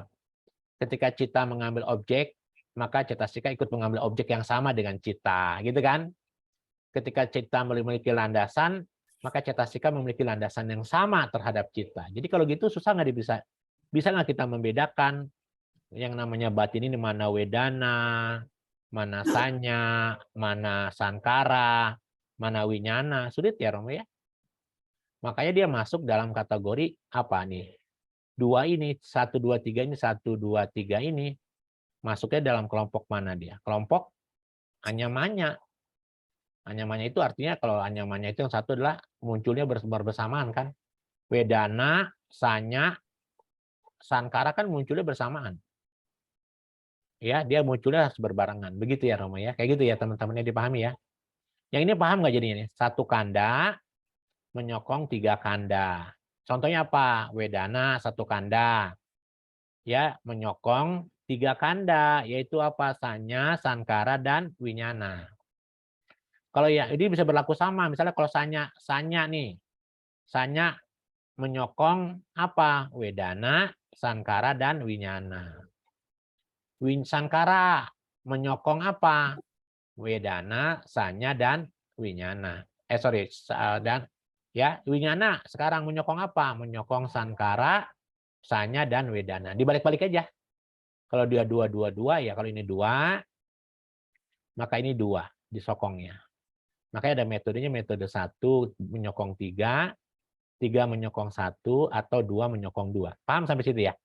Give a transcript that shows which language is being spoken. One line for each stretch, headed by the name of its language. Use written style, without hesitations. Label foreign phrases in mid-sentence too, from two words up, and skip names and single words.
Indonesian: Ketika cita mengambil objek, maka cetasika ikut mengambil objek yang sama dengan cita, gitu kan? Ketika cita memiliki landasan, maka cetasika memiliki landasan yang sama terhadap cita. Jadi kalau gitu susah nggak bisa nggak kita membedakan yang namanya batin ini mana wedana, mana sanya, mana sankara, mana winyana? Sulit ya Romo ya? Makanya dia masuk dalam kategori apa nih? 2 ini, 1, 2, 3 ini, 1, 2, 3 ini masuknya dalam kelompok mana dia? Kelompok anyamanya. Anyamanya itu artinya kalau anyamanya itu yang satu adalah munculnya bersamaan kan?
Pali: Wedana, sanya, sankara
Indonesian: kan munculnya bersamaan. Ya, dia munculnya harus berbarengan. Begitu ya Romo ya. Kayak gitu ya teman-temannya dipahami ya. Yang ini paham nggak jadinya nih? 1 kanda menyokong 3 kanda. Contohnya apa? Wedana 1 kanda. Ya, menyokong 3 kanda, yaitu apa?
Pali: Sanya, sankara,
Indonesian: dan winyana. Kalau ya ini bisa berlaku sama. Misalnya kalau sanya nih. Sanya menyokong apa?
Pali: Wedana, sankara,
Indonesian: dan winyana. Sankara menyokong apa?
Pali: Wedana, sanya,
Indonesian: dan winyana. Dan ya, winyana sekarang menyokong apa? Menyokong
Pali: sankara, sanya,
Indonesian: dan wedana. Dibalik-balik aja. Kalau dia 2, 2, 2, ya kalau ini 2, maka ini 2 disokongnya. Makanya ada metodenya, metode 1 menyokong 3, 3 menyokong 1, atau 2 menyokong 2. Paham sampai situ ya?